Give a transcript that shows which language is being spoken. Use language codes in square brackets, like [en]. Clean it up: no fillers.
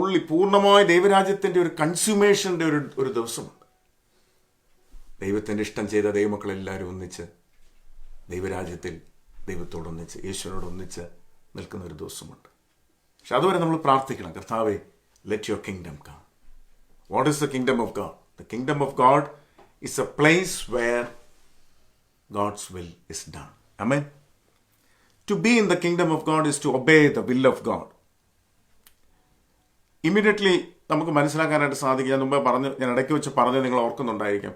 [ml] പൂർണ്ണമായ ദൈവരാജ്യത്തിൻ്റെ ഒരു കൺസ്യൂമേഷൻ്റെ ഒരു ദിവസമുണ്ട്. ദൈവത്തിൻ്റെ ഇഷ്ടം ചെയ്ത ദൈവമക്കളെല്ലാവരും ഒന്നിച്ച് ദൈവരാജ്യത്തിൽ ദൈവത്തോടൊന്നിച്ച് യേശുവിനോടൊന്നിച്ച് നിൽക്കുന്ന ഒരു ദിവസമുണ്ട്. പക്ഷെ അതുവരെ നമ്മൾ പ്രാർത്ഥിക്കണം, കർത്താവേ, [en] Let your kingdom come. What is the kingdom of God? The kingdom of God is a place where God's will is done. Amen. To be in the kingdom of God is to obey the will of God. [ml] Immediately നമുക്ക് മനസ്സിലാക്കാനായിട്ട് സാധിക്കും. ഞാൻ മുമ്പേ ഞാൻ ഇടയ്ക്ക് വെച്ച് പറഞ്ഞ് നിങ്ങൾ ഓർക്കുന്നുണ്ടായിരിക്കാം.